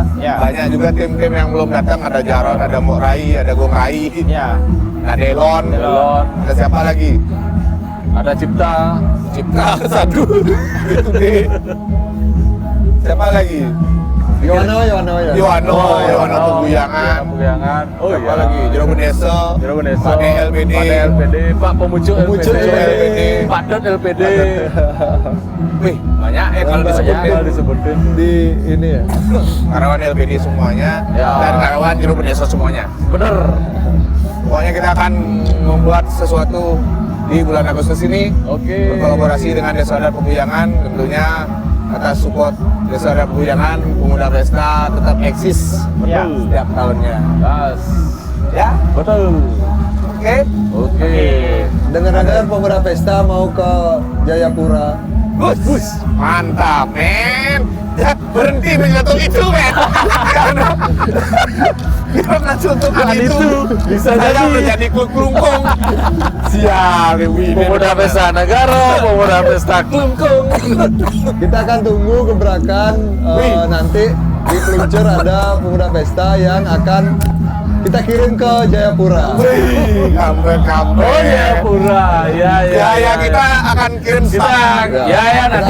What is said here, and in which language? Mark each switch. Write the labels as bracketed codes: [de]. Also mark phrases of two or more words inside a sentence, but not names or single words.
[id] Ya. Banyak juga tim-tim yang belum datang, ada Jarod, ada Mok Rai, ada Gong Rai, Ya. ada Delon, Delon. ada siapa lagi? Ada Cipta. Cipta satu, itu deh. Siapa lagi? Yohano ya. Yohano Peguyangan. Peguyangan. Oh Siapa iya. lagi? Jero Beneso, Jero Beneso. Pak LPD, Pak LPD, Pak Pemucuk Pemucuk LPD, LPD. Pak Dot LPD. Wih, banyak kalau Banyak disebutin. kalau disebutin. Di ini ya. Karyawan LPD semuanya Ya. dan karyawan Jero Beneso semuanya. Bener. Pokoknya kita akan membuat sesuatu di bulan Agustus ini. Oke. Berkolaborasi dengan Desa Adat Peguyangan, tentunya atas support Desa Adat Peguyangan, Pemuda Pesta tetap eksis Ya. setiap tahunnya. Yes. Ya, Betul. oke. Oke. Dengar-dengar Pemuda Pesta mau ke Jayapura. Bus, mantap, men. Ya, berhenti menyentuh itu, men. Karena contohkan itu, bisa saya jadi. udah jadi kelungkung. Siap, Dewi. Pemuda Pesta Negara, Pemuda Pesta Klungkung. Kita akan tunggu gebrakan Wih. nanti di peluncur ada Pemuda Pesta yang akan kita kirim ke Jayapura. Wih, kambe-kambe. Oh ya, pura. Ya, Kita akan kirim staff. Ya, nanti